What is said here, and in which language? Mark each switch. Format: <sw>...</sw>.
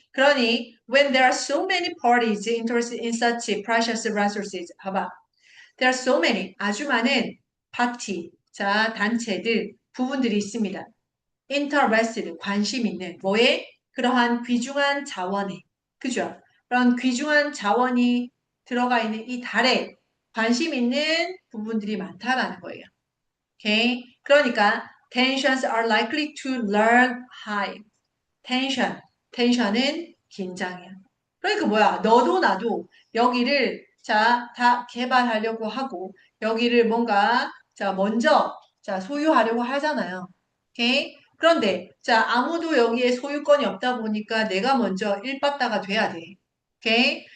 <ko>그러니</ko> <en>when there are so many parties interested in such precious resources</en> <ko>봐봐.</ko> <en>There are so many</en> <ko>아주 많은 파티, 자, 단체들, 부분들이 있습니다. interested, 관심 있는, 뭐에? 그러한 귀중한 자원에, 그죠? 그런 귀중한 자원이 들어가 있는 이 달에 관심 있는 부분들이 많다라는 거예요. 오케이?</ko> <en>그러니까 tensions are likely to learn high.</en> <ko>텐션은 긴장이야. 그러니까 뭐야? 너도 나도 여기를 자, 다 개발하려고 하고 여기를 뭔가 자, 먼저 자, 소유하려고 하잖아요. 오케이? 그런데 자, 아무도 여기에 소유권이 없다 보니까 내가 먼저 일바다가 돼야 돼. 오케이?</ko>